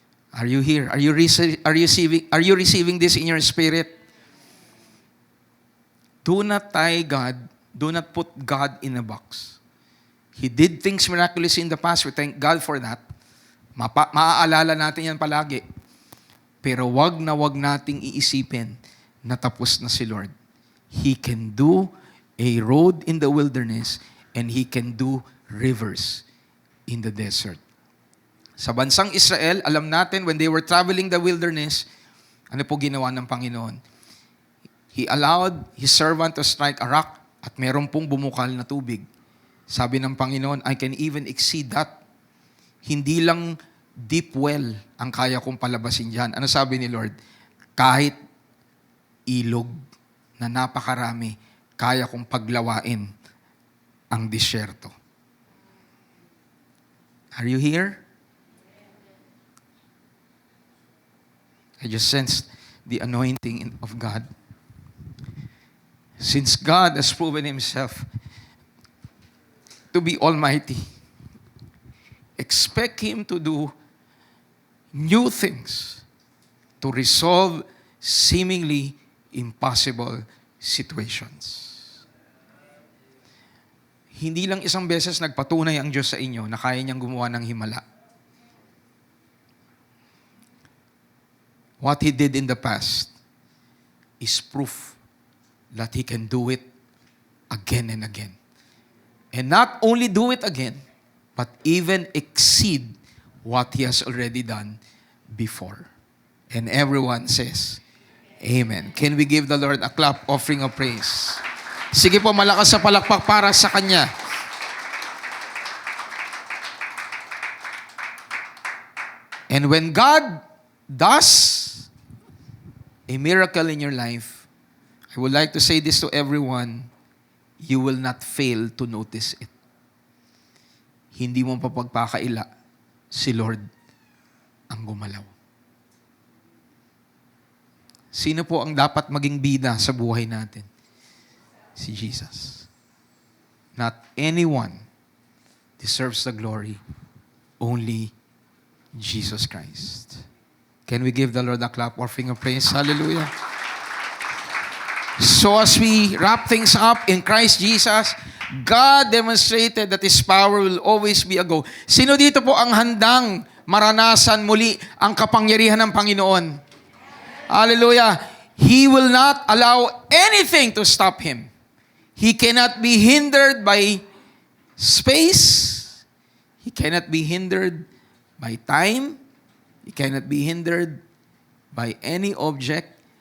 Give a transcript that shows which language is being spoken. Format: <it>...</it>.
<en>Are you here? Are you receiving this in your spirit? Do not tie God. Do not put God in a box. He did things miraculously in the past. We thank God for that.</en> <tl>Maaalala natin yan palagi. Pero wag nating iisipin na tapos na si Lord.</tl> <en>He can do a road in the wilderness and He can do rivers in the desert.</en> <tl>Sa bansang Israel, alam natin,</tl> <en>when they were traveling the wilderness,</en> <tl>ano po ginawa ng Panginoon?</tl> <en>He allowed His servant to strike a rock</en> <tl>at meron pong bumukal na tubig. Sabi ng Panginoon,</tl> <en>I can even exceed that.</en> <tl>Hindi lang deep well ang kaya kong palabasin dyan. Ano sabi ni Lord? Kahit ilog na napakarami, kaya kong paglawain ang disyerto.</tl> <en>Are you here? I just sensed the anointing of God. Since God has proven Himself to be almighty, expect Him to do new things to resolve seemingly impossible situations.</en> <tl>Hindi lang isang beses nagpatunay ang Diyos sa inyo na kaya niyang gumawa ng himala.</tl> <en>What He did in the past is proof that He can do it again and again. And not only do it again, but even exceed what He has already done before. And everyone says, Amen. Can we give the Lord a clap offering of praise?</en> <tl>Sige po, malakas sa palakpak para sa Kanya.</tl> <en>And when God does a miracle in your life, I would like to say this to everyone, you will not fail to notice it.</en> <tl>Hindi mo papagpakaila, si Lord ang gumalaw. Sino po ang dapat maging bida sa buhay natin? Si Jesus.</tl> <en>Not anyone deserves the glory, only Jesus Christ. Can we give the Lord a clap offering of praise? Hallelujah. So as we wrap things up in Christ Jesus, God demonstrated that His power will always be a go.</en> <tl>Sino dito po ang handang maranasan muli ang kapangyarihan ng Panginoon? Hallelujah.</tl> <en>He will not allow anything to stop Him. He cannot be hindered by space. He cannot be hindered by time. He cannot be hindered by any object.</en>